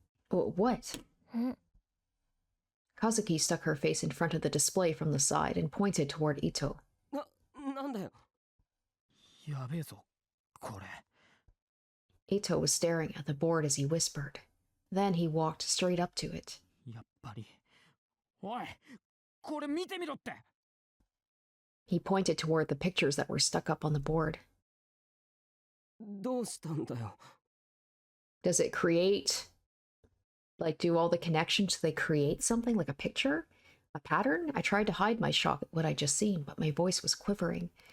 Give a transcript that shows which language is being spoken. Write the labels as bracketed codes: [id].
[en] What? Kazuki stuck her face in front of the display from the side and pointed toward Ito. [ja] なんだよ。やべえぞ、これ。 [en] Ito was staring at the board as he whispered. Then he walked straight up to it. [ja] やっぱり。おい、これ見てみろって。 [en] He pointed toward the pictures that were stuck up on the board. [ja] どうしたんだよ。 [en] Does it create, like, do all the connections, do they create something like a picture? A pattern? I tried to hide my shock at what I'd just seen, but my voice was quivering.